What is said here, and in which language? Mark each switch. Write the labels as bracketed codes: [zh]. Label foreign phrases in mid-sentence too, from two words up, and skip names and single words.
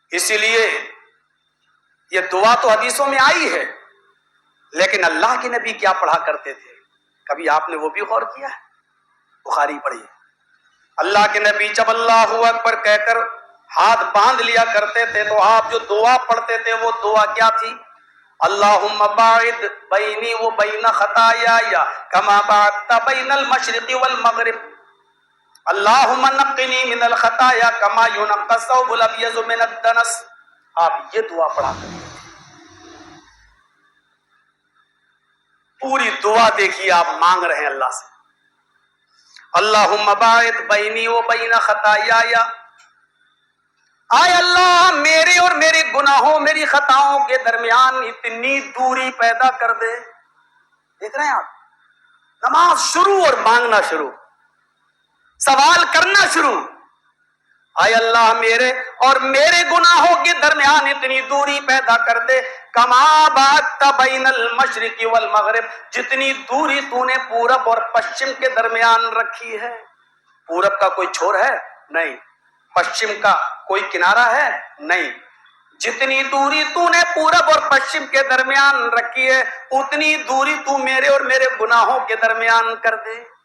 [ur] اسی لیے یہ دعا تو حدیثوں میں آئی ہے، لیکن اللہ کے نبی کیا پڑھا کرتے تھے، کبھی آپ نے وہ بھی غور کیا ہے؟ بخاری پڑھیے، اللہ کے نبی جب اللہ اکبر کہہ کر ہاتھ باندھ لیا کرتے تھے تو آپ جو دعا پڑھتے تھے وہ دعا کیا تھی؟ [ar] اللہم باعد بینی و بین خطایای کما باعدت بین المشرق والمغرب، اللہم نقنی من الخطایا کما ینقی الثوب الابیض من الدنس۔ [ur] آپ یہ دعا پڑھا کرتے تھے۔ پوری دعا دیکھیے آپ مانگ رہے ہیں اللہ سے، [ar] اللہم باعد بینی و بین خطایای، [ur] آئے اللہ میرے اور میرے گناہوں میری خطاؤں کے درمیان اتنی دوری پیدا کر دے۔ دیکھ رہے ہیں آپ، نماز شروع اور مانگنا شروع، سوال کرنا شروع، آئے اللہ میرے اور میرے گناہوں کے درمیان اتنی دوری پیدا کر دے، [ar] کما بَعَدْتَ بَيْنَ الْمَشْرِقِ وَالْمَغْرِبِ، [ur] جتنی دوری تو نے پورب اور پشچم کے درمیان رکھی ہے۔ پورب کا کوئی چھور ہے؟ نہیں۔ پشچم کا کوئی کنارہ ہے؟ نہیں۔ جتنی دوری تو نے پورب اور پشچم کے درمیان رکھی ہے اتنی دوری تو میرے اور میرے گناہوں کے درمیان کر دے۔